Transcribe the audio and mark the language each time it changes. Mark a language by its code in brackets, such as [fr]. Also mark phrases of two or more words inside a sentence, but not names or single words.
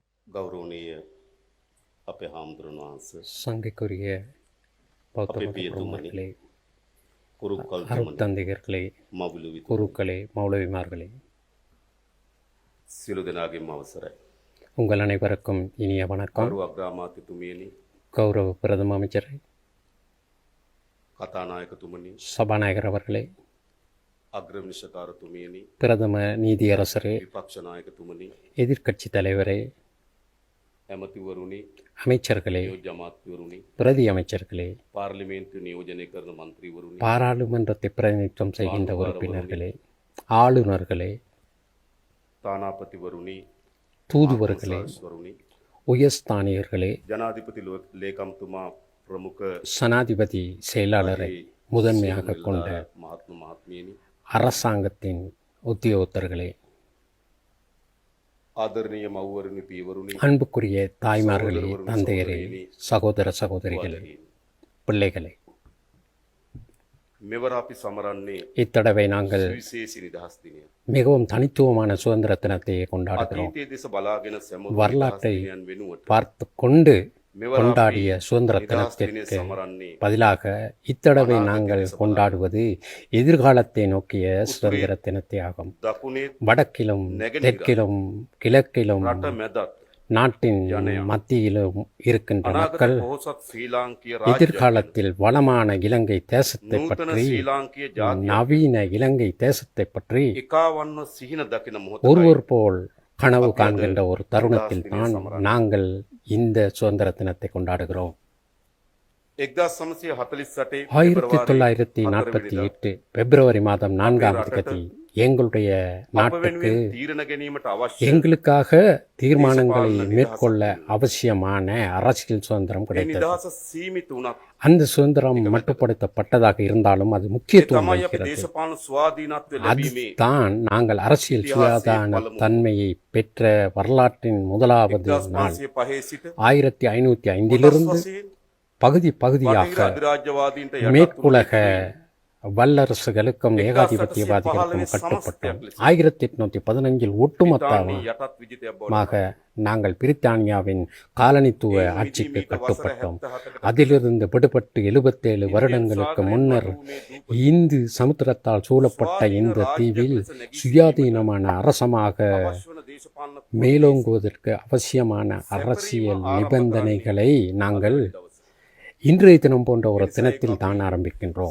[si] ගෞරවනීය අපේ හාමුදුරන් වහන්සේ [ta] சங்கைக்குரிய பௌத்த [si] අපේ [ta] மத [si] පියතුමනි [ta] பிரமுகர்களே, [si] කුරුක්කල්තුමනි [ta] அருட்தந்தையர்களே, [si] මවුලුවිතුමනි [ta] குருக்களே, மௌலவிமார்களே, [si] සියලු දෙනාගේම අවසරයි. [ta] உங்கள் அனைவருக்கும் இனிய வணக்கம். [si] ගරු අග්‍රාමාත්‍යතුමියනි, [ta] கௌரவ பிரதம அமைச்சரே, [si] කතානායකතුමනි, [ta] சபாநாயகர் அவர்களே, [si] අග්‍රවිනිශ්චකාරතුමියනි, [ta] பிரதம நீதியரசரே, [si] විපක්ෂ නායකතුමනි, [ta] எதிர்க்கட்சி தலைவரே, [si] ඇමතිවරුනි, [ta] அமைச்சர்களே, [si] නියෝජ්‍ය අමාත්‍යවරුනි, [ta] பிரதி அமைச்சர்களே, [si] පාර්ලිමේන්තු නියෝජනය කරන මන්ත්‍රීවරුනි, [ta] பாராளுமன்றத்தை பிரதிநிதித்துவம் செய்கின்ற உறுப்பினர்களே, ஆளுநர்களே, [si] තානාපතිවරුනි, [ta] தூதுவர்களே, [si] ආගමස්වරුනි, [ta] உயர்ஸ்தானியர்களே, [si] ජනාධිපති ලේකම්තුමා ප්‍රමුඛ [ta] சனாதிபதி செயலாளரை முதன்மையாக கொண்ட [si] මහත්ම මහත්මියනි, [ta] அரசாங்கத்தின் உத்தியோகத்தர்களே, [si] ආදරණීය මව්වරුනි, පියවරුනි, [ta] அன்புக்குரிய தாய்மார்களே, தந்தையரே, சகோதர சகோதரிகளே, பிள்ளைகளே, [si] මෙවර අපි සමරන්නේ [ta] இத்தடவை நாங்கள் [si] විශේෂ නිදහස් දිනය. [ta] மிகவும் தனித்துவமான சுதந்திர தினத்தை கொண்டாடுகிறோம். [si] අතීතයේ දෙස බලාගෙන සැමරු [ta] வரலாற்றை [si] දිනයන් වෙනුවට [ta] பார்த்து கொண்டு [si] මෙවර [ta] கொண்டாடிய சுதந்திர [si] නිදහස් දිනය [ta] தினத்திற்கு [si] සමරන්නේ [ta] பதிலாக இத்தடவை நாங்கள் கொண்டாடுவது எதிர்காலத்தை நோக்கிய சுதந்திர தினத்தை ஆகும். [si] දකුණේ [ta] வடக்கிலும் தெற்கிலும் கிழக்கிலும் [si] රට මැදත් [ta] நாட்டின் மத்தியிலும் இருக்கின்ற [si] අනාගත [ta] மக்கள் [si] පොහොසත් ශ්‍රී ලාංකීය රාජ්‍ය [ta] எதிர்காலத்தில் வளமான இலங்கை தேசத்தை [si] නූතන [ta] பற்றி, [si] ශ්‍රී ලාංකීය ජාතිය [ta] நவீன இலங்கை தேசத்தை பற்றி [si] එකාවන්ව සිහින දකින මොහොතයි [ta] ஒருவர் போல் கனவு காண்கின்ற ஒரு தருணத்தில் தான் நாங்கள் இந்த சுதந்திர தினத்தை கொண்டாடுகிறோம். 1948 1948 பிப்ரவரி மாதம் 4ஆம் தேதி எங்களுடைய நாட்டுக்கு [si] වෙනුවෙන් තීරණ ගැනීමට අවශ්‍ය [ta] எங்களுக்காக தீர்மானங்களை மேற்கொள்ள அவசியமான அரசியல் சுதந்திரம் [si] ඒ [ta] கிடைத்தது. [si] නිදහස සීමිත වුණත් [ta] அந்த சுதந்திரம் மட்டுப்படுத்தப்பட்டதாக இருந்தாலும் அது முக்கியத்துவம் [si] තමයි අපි [ta] வகிக்கிறது. [si] දේශපාලන ස්වාධීනත්වය ලැබීමේ [ta] அதுதான் நாங்கள் அரசியல் சுயாதான தன்மையை பெற்ற வரலாற்றின் முதலாவது நாள். [si] 1505 සිට [ta] 1505 பகுதி பகுதியாக [si] අධිරාජ්‍යවාදීන්ට [ta] மேற்குலக வல்லரசுகளுக்கும் ஏகாதிபத்தியவாதிகளுக்கும் கட்டுப்பட்டோம். 1815 ஒட்டுமொத்தமாக [si] යටත් විජිතයක් බව [ta] நாங்கள் பிரித்தானியாவின் காலனித்துவ ஆட்சிக்கு கட்டுப்பட்டோம். அதிலிருந்து விடுபட்டு 77 வருடங்களுக்கு முன்னர் இந்து சமுத்திரத்தால் சூழப்பட்ட இந்த தீவில் சுயாதீனமான அரசமாக மேலோங்குவதற்கு அவசியமான அரசியல் நிபந்தனைகளை நாங்கள் இன்றைய தினம் போன்ற ஒரு தினத்தில் தான் ஆரம்பிக்கின்றோம்.